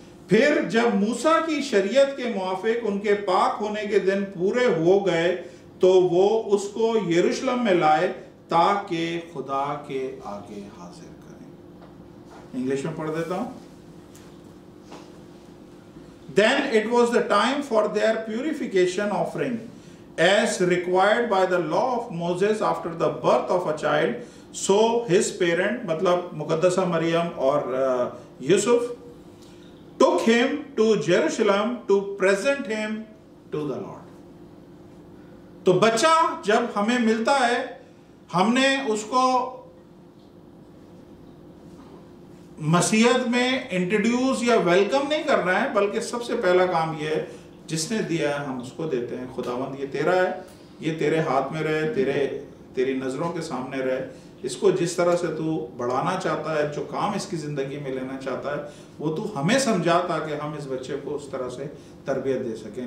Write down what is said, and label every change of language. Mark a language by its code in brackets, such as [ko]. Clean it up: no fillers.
[hi] फिर जब मूसा की शरीयत के मुआफिक उनके पाक होने के दिन पूरे हो गए, तो वो उसको यरूशलेम में लाए ताकि खुदा के आगे हाजिर करें। इंग्लिश में पढ़ देता हूं। [en] Then it was the time for their purification offering, as required by the law of Moses after the birth of a child. So his parent, [hi] मतलब मुकद्दसा मरियम और Yusuf, [en] took him to Jerusalem to present him to the Lord. [hi] तो बच्चा जब हमें मिलता है, हमने उसको मसीहत में इंट्रोड्यूस या वेलकम नहीं करना है, बल्कि सबसे पहला काम यह है, जिसने दिया है हम उसको देते हैं। खुदावंद ये तेरा है, ये तेरे हाथ में रहे, तेरी नजरों के सामने रहे, इसको जिस तरह से तू बढ़ाना चाहता है, जो काम इसकी जिंदगी में लेना चाहता है, वो तू हमें समझा ताकि हम इस बच्चे को उस तरह से तरबियत दे सकें।